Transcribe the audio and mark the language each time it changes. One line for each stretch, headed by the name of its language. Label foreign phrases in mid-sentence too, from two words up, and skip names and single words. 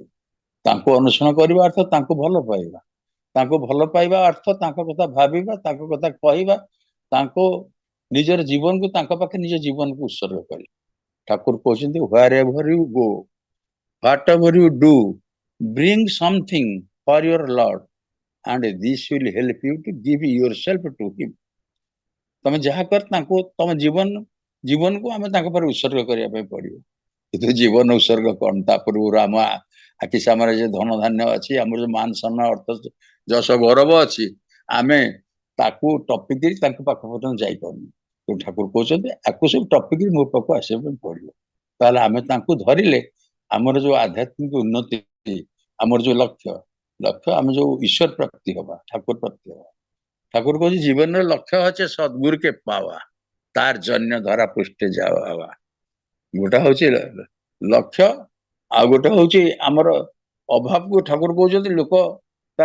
Odia: ତାଙ୍କୁ ଅନୁସରଣ କରିବା ଅର୍ଥ ତାଙ୍କୁ ଭଲ ପାଇବା, ତାଙ୍କୁ ଭଲ ପାଇବା ଅର୍ଥ ତାଙ୍କ କଥା ଭାବିବା, ତାଙ୍କ କଥା କହିବା, ତାଙ୍କୁ ନିଜର ଜୀବନକୁ ତାଙ୍କ ପାଖେ ନିଜ ଜୀବନକୁ ଉତ୍ସର୍ଗ କରିବା। ଠାକୁର କହୁଛନ୍ତି,
English: wherever you go, whatever you do, bring something for your Lord and this will help you to give yourself to him।
Odia: ତମେ ଯାହା କର, ତାଙ୍କୁ ତମ ଜୀବନକୁ ଆମେ ତାଙ୍କ ଉପରେ ଉତ୍ସର୍ଗ କରିବା ପାଇଁ ପଡିବ। କିନ୍ତୁ ଜୀବନ ଉତ୍ସର୍ଗ କଣ? ତା ପୂର୍ବରୁ ଆମ ଆଖି ସାମନାରେ ଯେ ଧନ ଧାନ୍ୟ ଅଛି, ଆମର ଯୋଉ ମାନ ସମ୍ମାନ, ଅର୍ଥ, ଯଶ, ଗୌରବ ଅଛି, ଆମେ ତାକୁ ଟପିକିରି ତାଙ୍କ ପାଖ ପର୍ଯ୍ୟନ୍ତ ଯାଇପାରୁନୁ। ତେଣୁ ଠାକୁର କହୁଛନ୍ତି, ଆକୁ ସବୁ ଟପିକିରି ମୋ ପାଖକୁ ଆସିବା ପାଇଁ ପଡିବ। ତାହେଲେ ଆମେ ତାଙ୍କୁ ଧରିଲେ ଆମର ଯୋଉ ଆଧ୍ୟାତ୍ମିକ ଉନ୍ନତି, ଆମର ଯୋଉ ଲକ୍ଷ୍ୟ, ଲକ୍ଷ୍ୟ ଆମ ଯୋ ଈଶ୍ୱର ପ୍ରାପ୍ତି ହବା ଠାକୁର ପ୍ରାପ୍ତି ହବା ଠାକୁର କହ ଜୀବନ ଲକ୍ଷ୍ୟ ଅଛେ ସଦଗୁରୁ କେ ପାବା ତାର ଜନ୍ୟ ଧରା ପୃଷ୍ଠେ ଯାବା ହବା ଗୋଟା ହୁଁ ଲକ୍ଷ୍ୟ ଆ ଗୋଟେ ହୁଁ ଆମର ଅଭାବ କୋ ଠାକୁର କହତେ ଲୋକ ତାର